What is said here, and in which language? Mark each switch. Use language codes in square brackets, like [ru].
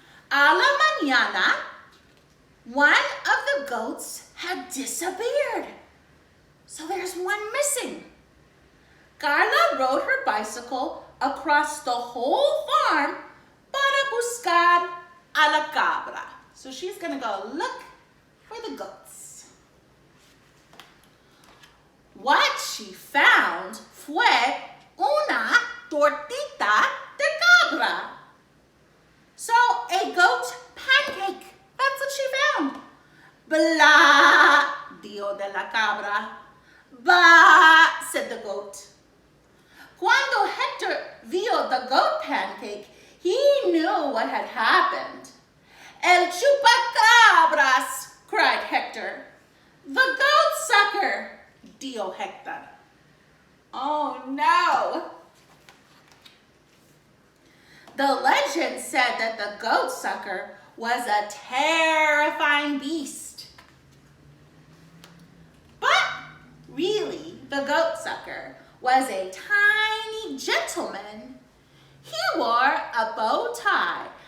[es] A la mañana, [en] one of the goats had disappeared. So there's one missing. Carla rode her bicycle across the whole farm [es] para buscar a la cabra. [en] So she's gonna go look for the goats. What she found [es] fue una tortita de cabra. [en] So a goat pancake, that's what she found. [es] Blah, dijo de la cabra. [en] Bah, said the goat. [es] Cuando Héctor vio [en] the goat pancake, he knew what had happened. El Chupacabras, cried Héctor. The goat sucker, dijo Héctor. Oh no. The legend said that the goat sucker was a terrifying beast. But really, the goat sucker was a tiny gentleman. He wore a bow tie